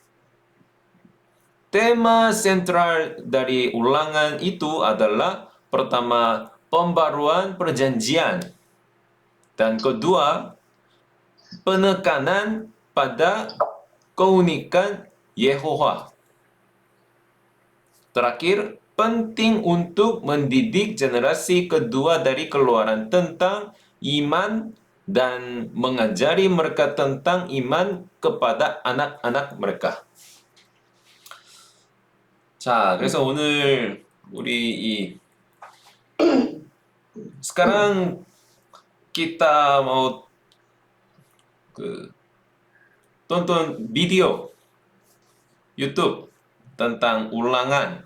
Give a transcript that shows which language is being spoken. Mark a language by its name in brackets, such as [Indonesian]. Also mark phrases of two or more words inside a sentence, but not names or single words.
[Indonesian] Tema sentral dari ulangan itu adalah pertama, pembaruan perjanjian, dan kedua, penekanan pada keunikan Yehova. Terakhir, penting untuk mendidik generasi kedua dari keluaran tentang iman dan mengajari mereka tentang iman kepada anak-anak mereka. [Korean] 자, 그래서 오늘 우리 [Indonesian] sekarang kita mau tonton video YouTube tentang ulangan.